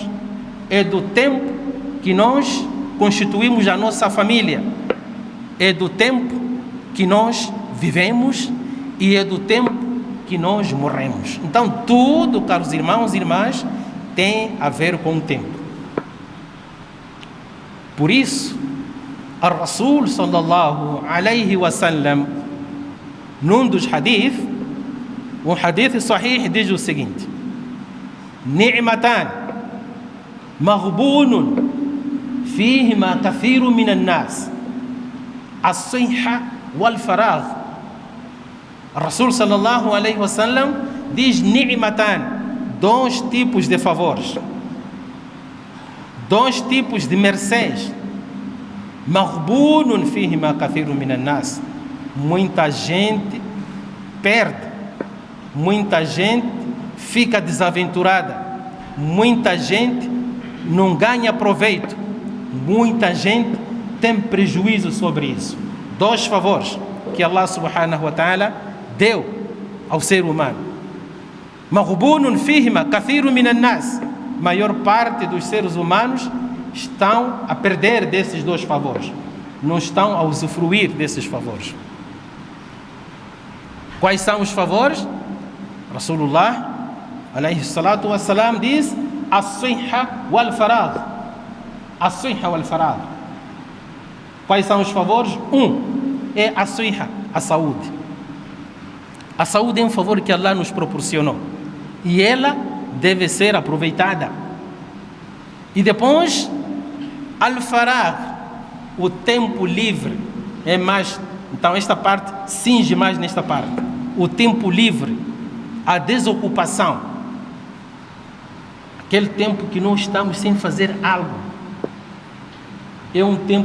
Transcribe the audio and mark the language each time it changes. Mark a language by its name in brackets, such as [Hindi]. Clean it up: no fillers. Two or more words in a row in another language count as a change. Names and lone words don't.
[Portuguese] É do tempo que nós constituímos a nossa família. É do tempo que nós vivemos e é do tempo que nós morremos. Então, tudo, caros irmãos e irmãs, tem a ver com o tempo. Por isso, a [Arabic] رسول صلى الله عليه وسلم, [Portuguese] num dos hadith, um [Arabic] حديث صحيح, [Portuguese] diz o seguinte: [Arabic] نعمتان مغبون فيهما كثير من الناس، الصحة والفراغ. رسول صلى الله عليه وسلم [Portuguese] diz ni'matan, dois tipos de favores, dois tipos de mercês. [Arabic] مغبون فيهما كثير من الناس, [Portuguese] muita gente perde, muita gente fica desaventurada, muita gente não ganha proveito, muita gente tem prejuízo sobre isso. Dois favores que Allah [Arabic] سبحانه وتعالى [Portuguese] deu ao ser humano. [Arabic] مغبون فيهما كثير من الناس, [Portuguese] maior parte dos seres humanos estão a perder desses dois favores, não estão a usufruir desses favores. Quais são os favores? [Arabic] رسول الله عليه الصلاة والسلام [Portuguese] diz: [Arabic] الصحة والفراغ. الصحة والفراغ. [Portuguese] Quais são os favores? É a sihha, a saúde. A saúde é um favor que Allah nos proporcionou e ela deve ser aproveitada. E depois, al-faragh, o tempo livre, é mais. Então esta parte cinge mais nesta parte. O tempo livre, a desocupação, aquele tempo que nós estamos sem fazer algo, é um tempo